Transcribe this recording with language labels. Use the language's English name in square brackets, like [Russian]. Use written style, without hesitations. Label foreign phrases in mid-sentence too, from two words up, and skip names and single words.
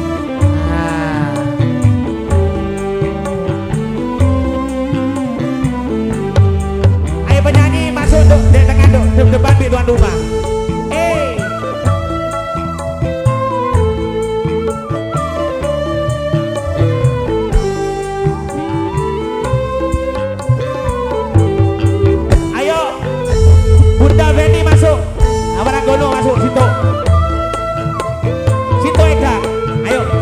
[Indonesian] Ayo penyanyi masuk duk di tengah duk depan di tuan rumah. Ayo Bunda Beni masuk, Amaranggono masuk situ. Ayo